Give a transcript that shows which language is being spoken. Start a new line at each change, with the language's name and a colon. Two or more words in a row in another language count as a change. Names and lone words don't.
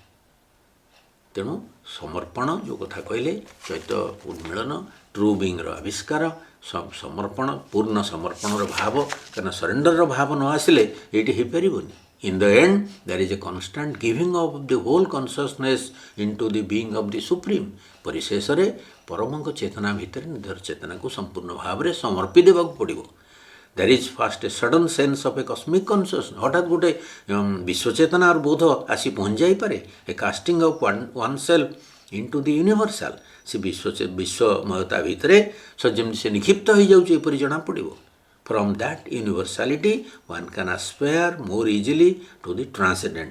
Odia: ତେଣୁ ସମର୍ପଣ ଯେଉଁ କଥା କହିଲେ, ଚୈତ୍ୟ ଉନ୍ମିଳନ,
English: true being's
Odia: ଆବିଷ୍କାର, ସମର୍ପଣ, ପୂର୍ଣ୍ଣ ସମର୍ପଣର ଭାବ, କାରଣ ସରେଣ୍ଡରର ଭାବ ନ ଆସିଲେ ଏଇଠି ହେଇପାରିବନି।
English: In the end there is a constant giving of the whole consciousness into the being of the Supreme.
Odia: ପରିଶେଷରେ ପରମଙ୍କ ଚେତନା ଭିତରେ ନିଜର ଚେତନାକୁ ସମ୍ପୂର୍ଣ୍ଣ ଭାବରେ ସମର୍ପି ଦେବାକୁ ପଡ଼ିବ।
English: There is first a sudden sense of a cosmic consciousness,
Odia: ହଠାତ୍ ଗୋଟେ ବିଶ୍ୱଚେତନାର ବୋଧ ଆସି ପହଞ୍ଚି ଯାଇପାରେ।
English: A casting of one self into the universal,
Odia: ସେ ବିଶ୍ୱମୟତା ଭିତରେ ଯେମିତି ସେ ନିକ୍ଷିପ୍ତ ହୋଇଯାଉଛି ଏପରି ଜଣାପଡ଼ିବ।
English: From that universality one can aspire more easily to the transcendent.